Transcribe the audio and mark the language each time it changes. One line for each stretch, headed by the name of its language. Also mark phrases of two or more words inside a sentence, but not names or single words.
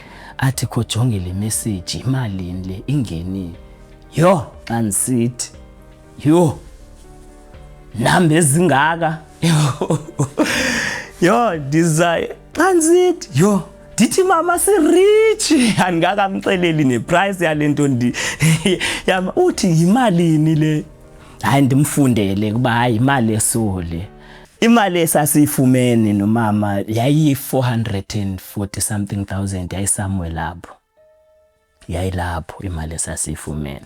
Xhosa: Athi kho jonge le message imalini le ingenile. Yo xa ndisithi yo namba ezingaka yo ndizayo xa ndisithi yo ndithi mama si-rich andingakamxeleli neprice yalento yama uthi yimalini le. Hayi ndimfundele kuba hayi imali esole. Imali esasiyifumene nomama yayi 440
English: something thousand
Xhosa: yayi somewhere lapho. Yayi lapho imali esasiyifumene.